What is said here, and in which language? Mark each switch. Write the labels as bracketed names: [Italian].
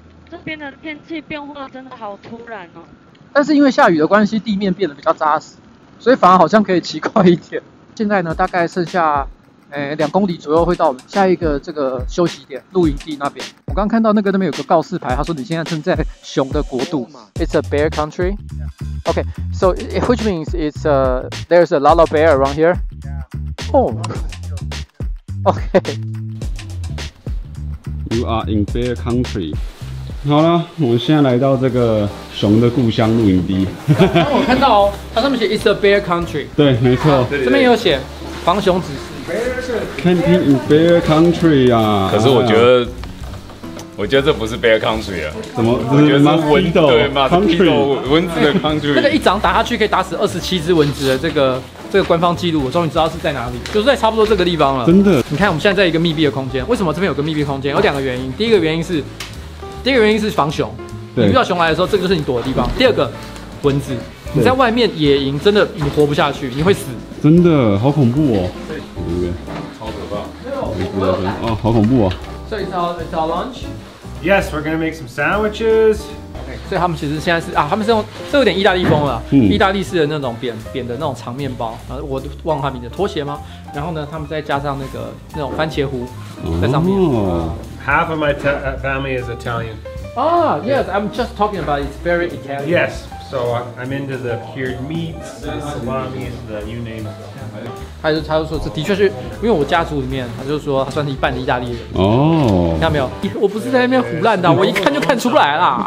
[Chinese] 这边的天气变化真的好突然哦。但是因为下雨的关系，地面变得比较扎实，所以反而好像可以骑快一点。现在呢，大概剩下2公里左右会到我们下一个这个休息点露营地那边。我刚看到那边有个告示牌，他说你现在正在熊的国度。 [English] It's a bear country. Okay, so which means it's there's a lot of bear around here. Oh. Okay. You are in Bear Country。 [Chinese] 好了，我们现在来到这个熊的故乡露营地。我看到哦，它上面写 [English] It's a bear country。 [Chinese] 对，没错。这边也有写防熊指示。 [English] Camping in Bear Country 啊。 [Chinese] 可是我觉得这不是 Bear Country 啊，怎么？我觉得是蚊对嘛 [English] Country [Chinese] 蚊子的 Country。那个一掌打下去可以打死27只蚊子的这个官方记录，我终于知道是在哪里，就是在差不多这个地方了。真的。你看我们现在在一个密闭的空间，为什么这边有个密闭空间？有2个原因。第一个原因是防熊，你遇到熊来的时候，这个就是你躲的地方。第二个，蚊子，你在外面野营真的你活不下去，你会死。真的好恐怖哦。对不对？超可怕。哦，好恐怖哦。 [English] So it's our lunch. Yes, we're gonna make some sandwiches. [Chinese] 所以他们其实现在是他们是用这有点意大利风了，意大利式的那种扁的那种长面包，然后我忘了它名字，拖鞋吗？然后呢，他们再加上那种番茄糊在上面。 [English] Half of my family is Italian. Yes, I'm just talking about it's very Italian. Yes, so I'm into the cured meats, the salami, the you name it. [Chinese] 他就说这的确是因为我家族里面，他就说他算是一半的意大利人。哦，看到没有？我不是在那边胡乱的，我一看就看出来啦。